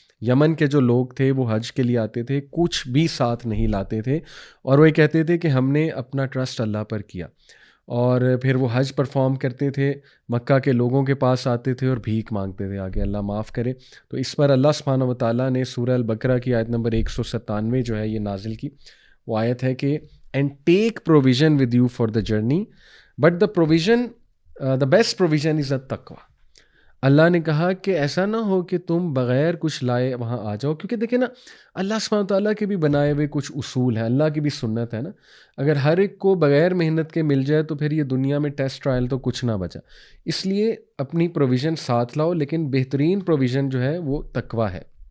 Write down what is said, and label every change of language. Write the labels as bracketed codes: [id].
[ur] یمن کے جو لوگ تھے وہ حج کے لیے آتے تھے, کچھ بھی ساتھ نہیں لاتے تھے, اور وہ یہ کہتے تھے کہ ہم نے اپنا ٹرسٹ اللہ پر کیا. اور پھر وہ حج پرفارم کرتے تھے, مکہ کے لوگوں کے پاس آتے تھے اور بھیک مانگتے تھے آگے اللہ معاف کرے. تو اس پر اللہ سبحانہ و تعالیٰ نے سورہ البقرہ کی آیت نمبر 197 جو ہے یہ نازل کی. وہ آیت ہے کہ [en] And take provision with you for the journey but the provision the best provision is التقویٰ. [ur] اللہ نے کہا کہ ایسا نہ ہو کہ تم بغیر کچھ لائے وہاں آ جاؤ, کیونکہ دیکھیں نا اللہ سبحانہ تعالیٰ کے بھی بنائے ہوئے کچھ اصول ہیں, اللہ کی بھی سنت ہے نا. اگر ہر ایک کو بغیر محنت کے مل جائے تو پھر یہ دنیا میں ٹیسٹ ٹرائل تو کچھ نہ بچا. اس لیے اپنی پروویژن ساتھ لاؤ, لیکن بہترین پروویژن جو ہے وہ تقویٰ ہے.